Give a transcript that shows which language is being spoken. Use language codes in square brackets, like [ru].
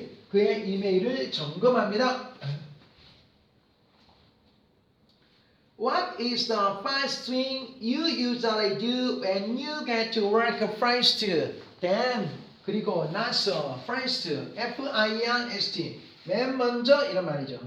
[ko] 그의 이메일을 점검합니다. [en] What is the first thing you usually do when you get to work first? [ko] Then 그리고 나서 first, F-I-R-S-T 맨 먼저 이런 말이죠.